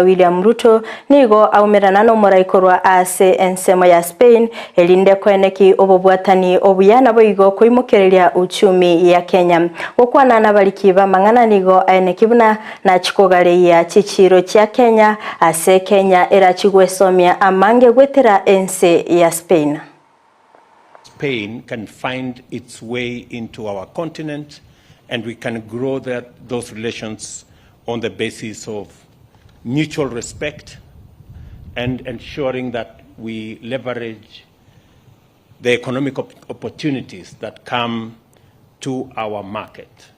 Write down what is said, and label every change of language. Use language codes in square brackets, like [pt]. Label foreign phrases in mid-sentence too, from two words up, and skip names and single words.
[guz] William Ruto nigo aumirana no murai korwa ase ensemo ya Spain elinde kweneki obobwatani obuyana boigo kuimukereria uchumi ya Kenya okwana nabaliki bamang'ana nigo aenekibuna na chikogareia chichiro cha Kenya ase Kenya era chigwesomia amange gwetera ense ya Spain. [en] Spain can find its way into our continent, and we can grow those relations on the basis of mutual respect and ensuring that we leverage the economic opportunities that come to our market.